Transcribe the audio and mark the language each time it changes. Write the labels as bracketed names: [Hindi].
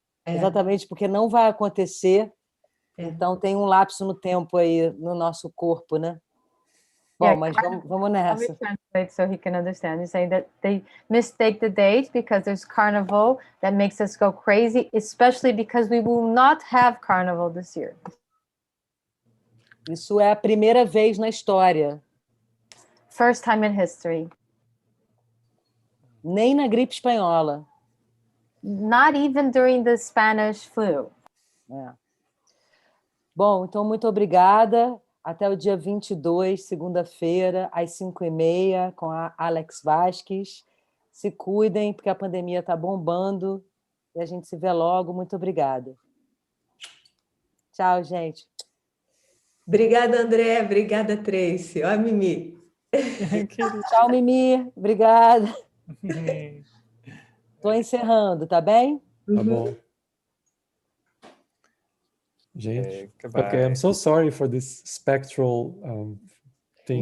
[Portuguese] Exatamente porque não vai acontecer. Então, tem um lapso no tempo aí, no nosso corpo, né? Bom, mas vamos nessa. [English] Let me translate so he can understand. He's saying that they mistake the date because there's carnival that makes us go crazy, especially because we will not have carnival this year. [Portuguese] Isso é a primeira vez na história. [English] First time in history. [Portuguese] Nem na gripe espanhola. [English] Not even during the Spanish flu. [Portuguese] Bom, então muito obrigada. Até o dia 22, segunda-feira, às 5h30, com a Alex Vasquez. Se cuidem, porque a pandemia está bombando. E a gente se vê logo. Muito obrigada. Tchau, gente. Obrigada, André. Obrigada, Tracy. Ó, Mimi. Tchau, Mimi. Obrigada. Estou encerrando, tá bem? Tá bom. Gente, [English] goodbye. okay, I'm so sorry for this spectral thing.